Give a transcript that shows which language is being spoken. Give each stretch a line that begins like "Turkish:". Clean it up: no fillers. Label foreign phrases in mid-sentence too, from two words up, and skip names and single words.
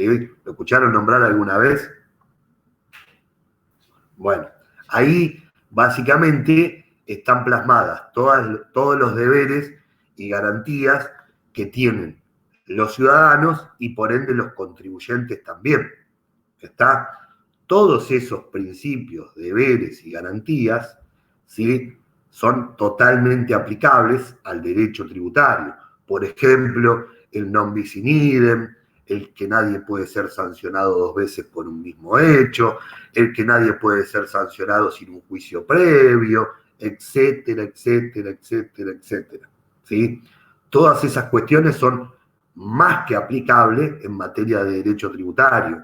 Spanish: ¿Lo escucharon nombrar alguna vez? Bueno, ahí básicamente están plasmadas todos los deberes y garantías que tienen los ciudadanos y por ende los contribuyentes también. ¿Está? Todos esos principios, deberes y garantías, ¿sí?, son totalmente aplicables al derecho tributario. Por ejemplo, el
Latin: non bis in idem,
Spanish: el que nadie puede ser sancionado 2 veces por un mismo hecho, el que nadie puede ser sancionado sin un juicio previo, etcétera, etcétera, etcétera, etcétera. ¿Sí? Todas esas cuestiones son más que aplicables en materia de derecho tributario.